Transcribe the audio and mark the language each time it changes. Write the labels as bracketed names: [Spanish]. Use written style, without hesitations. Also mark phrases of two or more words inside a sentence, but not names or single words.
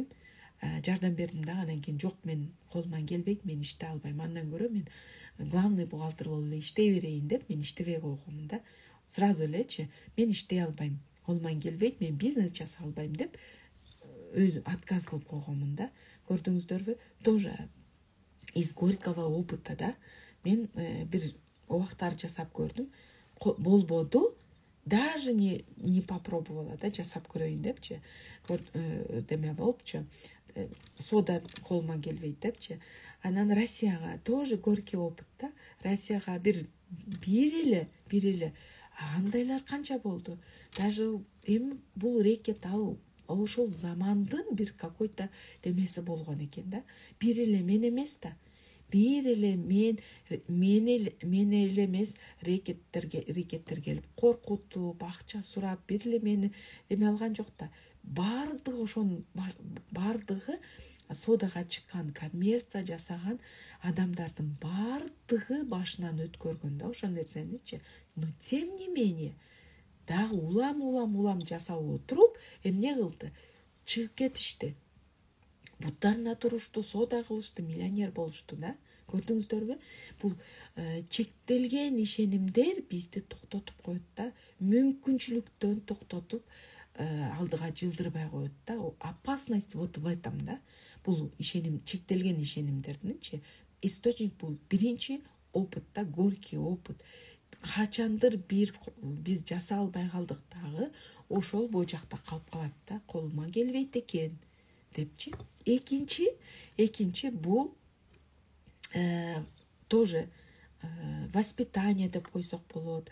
[Kyrgyz] Жардам бердим да, анан кийин жок, мен колуман келбейт, мен иштей албайм. Андан көрө мен [Russian] главный бухгалтер [Kyrgyz] болуп эле иштей берейин деп мен иштебей койгомун да. Сразу элечи, мен иштей албайм, колуман келбейт, мен бизнес жаса албайм деп өзүм отказ кылып койгомун да. Көрдүңүздөрбү? [Russian] Тоже из горького опыта [Kyrgyz] да мен бир убактар жасап көрдүм, болбоду, [Russian] даже не попробовала [Kyrgyz] да жасап көрөйүн депчи, деме болупчу, сода колума келбейт депчи. Анан Россияга [Russian] тоже горький опыт [Kyrgyz] да, Россияга бир эле андайлар канча болду. Даже эми бул рекет ошол замандын бир какой-то демеси болгон экен да. Бир эле мен эмес да. Бир эле мен эле эмес, рекеттер келип коркутуп, акча сурап, бир эле мени эме алган жок да. Бардыгы содага чыккан, коммерция жасаган адамдардын бардыгы башынан өткөргөн да ошол нерсеничи. [Russian] Но тем не менее [Kyrgyz] дагы улам жасап отуруп эмне кылды? Чыгып кетишти. Буттарына турушту, сода кылышты, миллионер болушту да. Көрдүңүздөрбү? Бул чектелген ишенимдер бизди токтотуп коет да. Мүмкүнчүлүктөн токтотуп алдыга жылдырбай коет да. [Russian] Опасность вот в этом да. [Kyrgyz] Бул ишеним, чектелген ишенимдердинчи источник бул биринчи опыт да, [Russian] горький опыт. [Kyrgyz] Качандыр биз жаса албай калдык дагы, ошол божакта калып калат да, колума келбейт экен депчи. Экинчи бул [Russian] тоже воспитание [Kyrgyz] деп койсок болот.